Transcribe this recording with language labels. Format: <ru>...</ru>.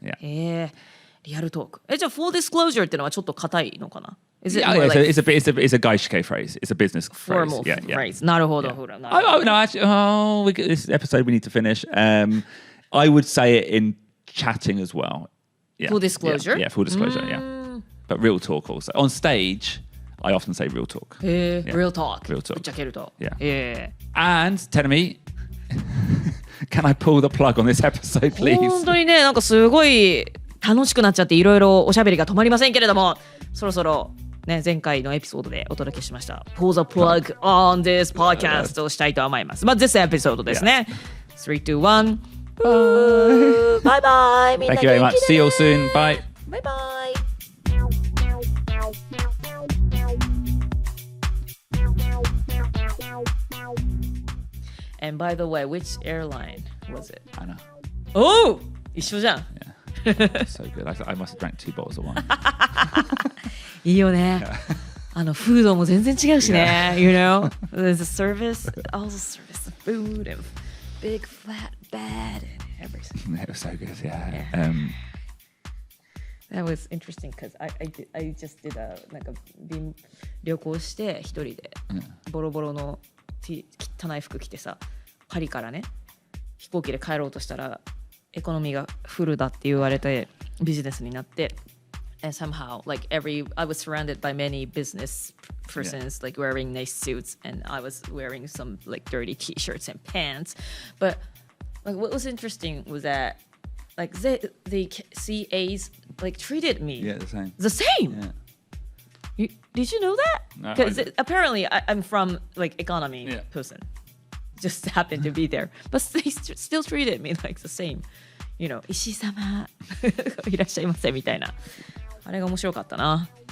<ja>へえ、リアルトーク。じゃあ full disclosure ってのはちょっと硬いのかな？</ja> <en>Is it Yeah, more like it's a gaishike phrase. It's a business phrase. formal Yeah, yeah.</en> <ja>phrase? なるほど。</ja> <en>Oh, no, actually, this episode we need to finish. I would say it in chatting as well. Yeah, full disclosure? Yeah, full disclosure, yeah. But real talk also. On stage, I often say real talk. Real talk. Real talk.</en> <ja>ぶっちゃけると。</ja> <en>Yeah. And, Tenemi, can I pull the plug on this episode, please?</en> <ja>本当にね、なんかすごい楽しくなっちゃっていろいろおしゃべりが止まりませんけれども、そろそろね、前回のエピソードでお届けしました</ja> <en>Pull the plug on this podcast</en> <ja>をしたいと思います。</ja> <en>this episode ですね。 3, 2, 1 Bye bye. Thank you very much. See you all soon. Bye. Bye bye. And by the way, which airline was it? I know.</en> <ja>Oh! 一緒じゃん。</ja> <en>Yeah. So good. I must have drank 2 bottles of wine.</en> <ja>いいよね。フードも全然違うしね。</ja> <en>You know? There's a service, also service, food, and big flat bed, and everything. It was so good, yeah.</en> <ja>That was interesting because I just did なんか旅行して一人でボロボロの汚い服着てさ、パリからね飛行機で帰ろうとしたらエコノミーがフルだって言われてビジネスになって。</ja> <en>And somehow, like I was surrounded by many business persons, like wearing nice suits, and I was wearing some like dirty T-shirts and pants. But like, what was interesting was that, like the CAs like treated me the same. The same. Yeah. Did you know that? Because apparently I'm from like economy person, just happened to be there, but they still treated me like the same.</en> <ja>You know, 石井様いらっしゃいませみたいな。あれが面白かったな。</ja>